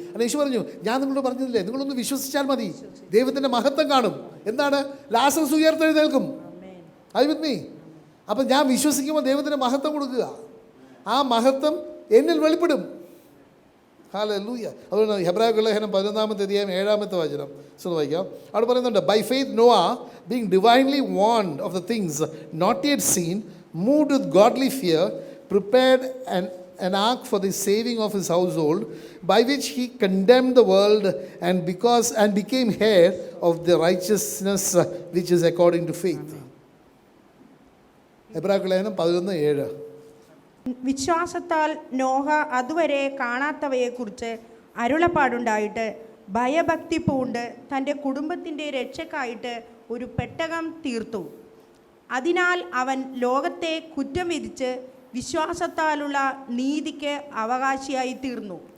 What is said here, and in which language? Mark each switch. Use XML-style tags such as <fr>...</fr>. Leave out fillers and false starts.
<ml>അല്ല, യേശു പറഞ്ഞു, ഞാൻ നിങ്ങളോട് പറഞ്ഞില്ലേ, നിങ്ങളൊന്ന് വിശ്വസിച്ചാൽ മതി ദൈവത്തിൻ്റെ മഹത്വം കാണും. എന്താണ്? ലാസറസ് ഉയർത്തെഴുന്നേൽക്കും. അത് വിത്ത് മീ. അപ്പം ഞാൻ വിശ്വസിക്കുമ്പോൾ ദൈവത്തിൻ്റെ മഹത്വം കൊടുക്കുക. ആ മഹത്വം എന്നിൽ വെളിപ്പെടും. ഹല്ലേലൂയ. അതുകൊണ്ട് ഹെബ്രായർക്കുള്ള ലേഖനം 11-ാമത്തെ അധ്യായം 7-ാമത്തെ വചനം വായിക്കാം. അവിടെ പറയുന്നുണ്ട്,</ml> <en>By faith Noah being divinely warned of the things not yet seen, moved with godly fear, prepared an ark for the saving of his household, by which he condemned the world and became heir of the righteousness which is according to faith.</en> <ml>ഹെബ്രായർക്കുള്ള ലേഖനം 11:7. വിശ്വാസത്താൽ നോഹ അതുവരെ കാണാത്തവയെക്കുറിച്ച് അരുളപ്പാടുണ്ടായിട്ട് ഭയഭക്തി പൂണ്ട് തൻ്റെ കുടുംബത്തിൻ്റെ രക്ഷയ്ക്കായിട്ട് ഒരു പെട്ടകം തീർത്തു. അതിനാൽ അവൻ ലോകത്തെ കുറ്റം വിധിച്ച് വിശ്വാസത്താലുള്ള നീതിക്ക് അവകാശിയായി തീർന്നു.</ml>